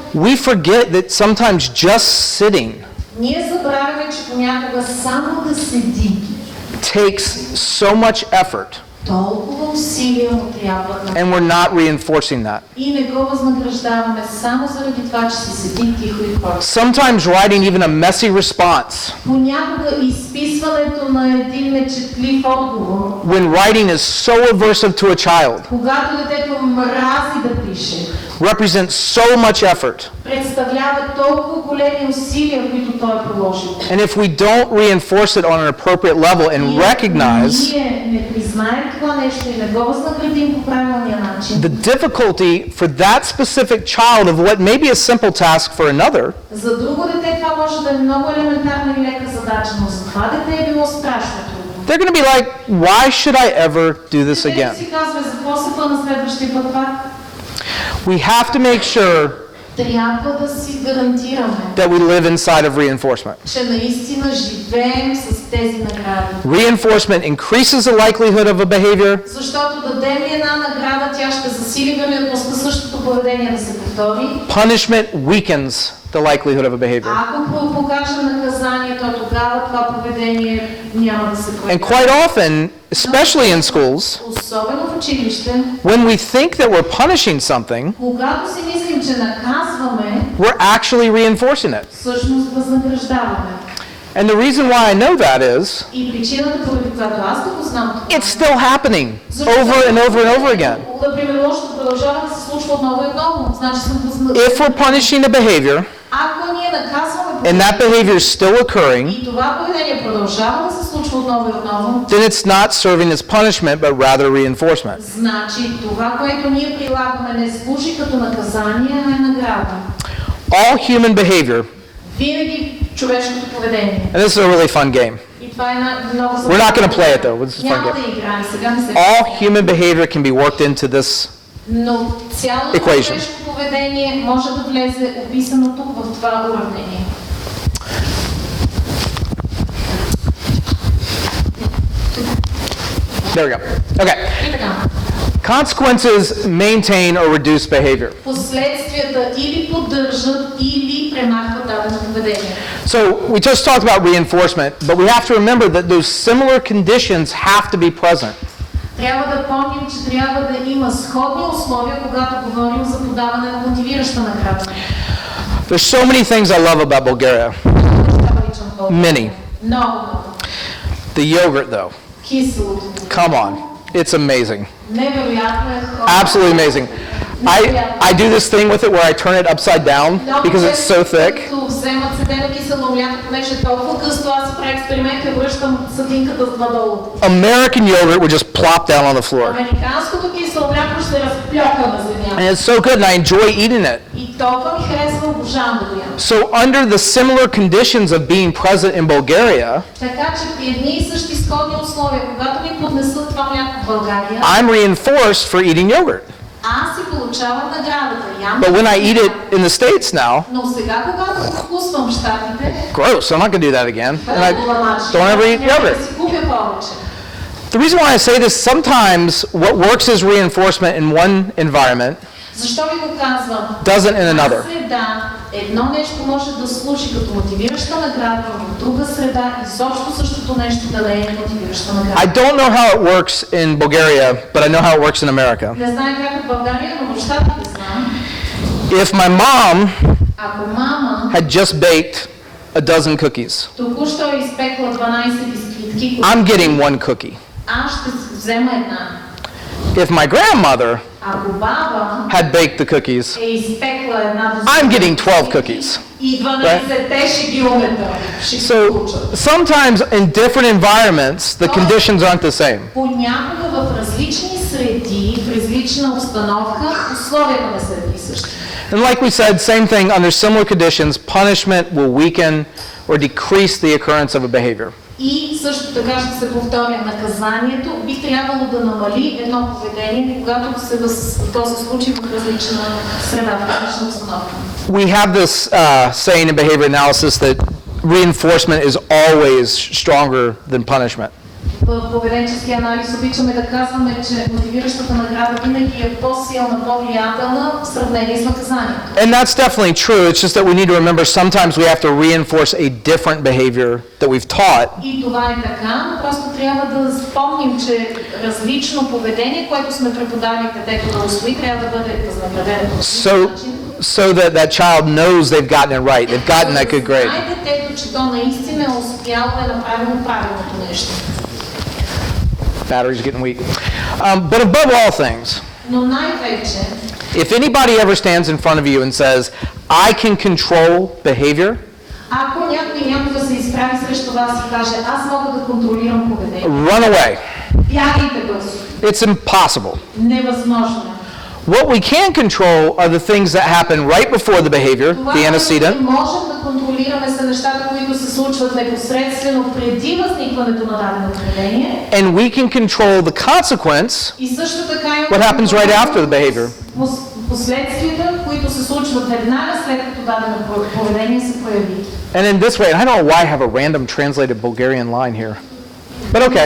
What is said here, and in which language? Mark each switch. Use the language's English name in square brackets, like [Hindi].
[English] we forget that sometimes just sitting [Bulgarian] ние забравяме, че понякога само да седи [English] takes so much effort [Bulgarian] толкова усилия му трябва на... [English] and we're not reinforcing that. [Bulgarian] И не го възнаграждаваме само заради това, че си седи тихо и просто. [English] Sometimes writing even a messy response [Bulgarian] Понякога изписването на един нечетлив отговор, [English] when writing is so aversive to a child [Bulgarian] когато детето мрази да пише, [English] represents so much effort. [Bulgarian] представлява толкова големи усилия, които той е положил. [English] And if we don't reinforce it on an appropriate level and recognize [Bulgarian] Ние не признаем това нещо и не го възнаградим по правилния начин, [English] the difficulty for that specific child of what may be a simple task for another [Bulgarian] за друго дете това може да е много елементарна и лека задача, но за това дете е било страшно трудно. [English] they're going to be like, why should I ever do this [Bulgarian] Детето [English] again? [Bulgarian] си казва, за какво се пъна следващия път пак? [English] We have to make sure [Bulgarian] Трябва да си гарантираме, [English] that we live inside of reinforcement. [Bulgarian] че наистина живеем с тези награди. [English] Reinforcement increases the likelihood of a behavior, [Bulgarian] Защото дадем ли една награда, тя ще засили вероятността същото поведение да се повтори. [English] punishment weakens the likelihood of a behavior. [Bulgarian] Ако покажем наказанието, тогава това поведение няма да се [English] And [Bulgarian] прояви. [English] quite often, especially in schools, [Bulgarian] Особено в училище, [English] when we think that we're punishing something, [Bulgarian] когато си мислим, че наказваме, [English] we're actually reinforcing it. [Bulgarian] всъщност възнаграждаваме. [English] And the reason why I know that is, [Bulgarian] И причината, поради която аз го знам това, [English] it's still happening over and over and over again. [Bulgarian] например, лошото продължава да се случва отново и отново. Значи съм [English] If we're punishing a behavior [Bulgarian] Ако ние наказваме [English] and that behavior is still occurring, [Bulgarian] и това поведение продължава да се случва отново и отново, [English] then it's not serving as punishment, but rather reinforcement. [Bulgarian] значи това, което ние прилагаме, не служи като наказание, а е награда. [English] All human behavior, [Bulgarian] Винаги човешкото поведение. [English] and this is a really fun game. [Bulgarian] И това е много [English] We're not going to play it though. This is a fun [Bulgarian] Няма [English] game. [Bulgarian] да играем, сега не се. [English] All human behavior can be worked into this. [Bulgarian] Но цялото [English] Equation. [Bulgarian] човешко поведение може да влезе описано тук в това уравнение. [English] There we go. Okay. [Bulgarian] И така. [English] Consequences maintain or reduce behavior. [Bulgarian] Последствията или поддържат, или премахват дадено поведение. [English] So we just talked about reinforcement, but we have to remember that those similar conditions have to be present. [Bulgarian] Трябва да помним, че трябва да има сходни условия, когато говорим за подаване на мотивираща награда. [English] There's so many things I love about Bulgaria. Many. [Bulgarian] Много. [English] The yogurt though, [Bulgarian] Киселото. [English] come on, it's amazing. [Bulgarian] Невероятно е хора. [English] Absolutely amazing. I do this thing with it where I turn it upside down because it's so thick. [Bulgarian] Като вземат седено кисело мляко, понеже е толкова гъсто, аз правя експеримент и връщам съдинката надолу. [English] American yogurt would just plop down on the floor. [Bulgarian] Американското кисело мляко ще разплёка на земята. [English] And it's so good and I enjoy eating it. [Bulgarian] И толкова ми харесва, обожавам да го ям. [English] So under the similar conditions of being present in Bulgaria, [Bulgarian] Така че при едни и същи сходни условия, когато ми поднесат това мляко в България, [English] I'm reinforced for eating yogurt. [Bulgarian] аз си получавам наградата. Ям. [English] But when I eat it in the States now, [Bulgarian] Но сега, когато го вкусвам в Щатите, [English] gross, I'm not going to do that again. And I don't ever eat [Bulgarian] няма [English] yogurt. [Bulgarian] да си купя повече. [English] The reason why I say this, sometimes what works as reinforcement in one environment [Bulgarian] Защо ви го казвам? [English] doesn't in another. [Bulgarian] В среда едно нещо може да служи като мотивираща награда, в друга среда изобщо същото нещо да не е мотивираща награда. [English] I don't know how it works in Bulgaria, but I know how it works in America. [Bulgarian] Не знам как е в България, но в Щатите знам. [English] If my mom [Bulgarian] Ако мама [English] had just baked a dozen cookies, [Bulgarian] току-що е изпекла 12 бисквитки, [English] I'm getting one cookie. [Bulgarian] аз ще взема една. [English] If my grandmother [Bulgarian] Ако баба [English] had baked the cookies, [Bulgarian] е изпекла една [English] I'm getting 12 cookies. [Bulgarian] И 12-те ще ги умета. Ще ги [English] So [Bulgarian] получат. [English] sometimes in different environments, the conditions aren't the same. [Bulgarian] Понякога в различни среди, в различна обстановка, условията не са едни и същи. [English] And like we said, same thing, under similar conditions, punishment will weaken or decrease the occurrence of a behavior. [Bulgarian] И също така ще се повторя, наказанието би трябвало да намали едно поведение, когато то се случи в различна среда, в различна обстановка. [English] We have this saying in behavior analysis that reinforcement is always stronger than punishment. [Bulgarian] В поведенчески анализ обичаме да казваме, че мотивиращата награда винаги е по-силна, по-влиятелна в сравнение с наказанието. [English] And that's definitely true. It's just that we need to remember sometimes we have to reinforce a different behavior that we've taught. [Bulgarian] И това е така, но просто трябва да спомним, че различно поведение, което сме преподали детето да усвои, трябва да бъде възнаградено. [English] So that that child knows they've gotten it right. They've gotten that good grade. [Bulgarian] Знае детето, че то наистина е успяло да е направило правилното нещо. [English] Battery's getting weak. But above all things, [Bulgarian] Но най-вече, [English] if anybody ever stands in front of you and says, I can control behavior, [Bulgarian] ако някой някога се изправи срещу вас и каже, аз мога да контролирам поведение, [English] run away. [Bulgarian] Бягайте бързо. [English] It's impossible. [Bulgarian] Невъзможно е. [English] What we can control are the things that happen right before the behavior, [Bulgarian] Това, което [English] antecedent, [Bulgarian] можем да контролираме, са нещата, които се случват непосредствено преди възникването на дадено поведение. [English] and we can control the consequence, [Bulgarian] И също така [English] what happens right after the behavior. [Bulgarian] Последствията, които се случват веднага след като дадено поведение се прояви. [English] And in this way, and I don't know why I have a random translated Bulgarian line here, but okay.